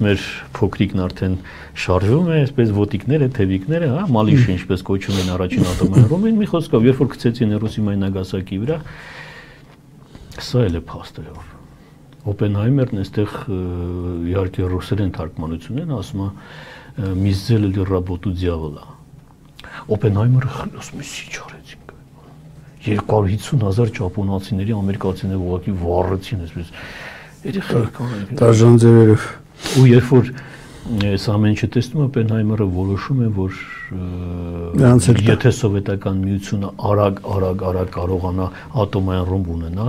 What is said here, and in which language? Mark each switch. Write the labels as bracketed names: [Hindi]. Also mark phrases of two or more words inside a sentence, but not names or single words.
[Armenian] մեր փոքրիկն արդեն շարժվում է, այսպես ոտիկները, թևիկները, հա, Մալիշը ինչպես կոչում են առաջին ատոմային ռումբին, մի խոսքով, երբ որ գցեցին Հիրոսիմայի Նագասակի վրա, սա էլ է փաստը։ Օպենհայմերն այստեղ իհարկե ռուսերեն թարգմանությունն են, ասում է «Միզել [Russian] или работу дьявола»։ [Armenian] Օպենհայմերը ասում է «Ինչ արեցինք»։ 250,000 ճապոնացիների, ամերիկացիների ուղղակի վառեցին, այսպես երեխական են։ Դաժան ձևերով։ Ու երբ որ այս ամեն ինչը տեսնում Օպենհայմերը որոշում է, որ եթե սովետական միությունը արագ կարողանա ատոմային ռումբ ունենալ,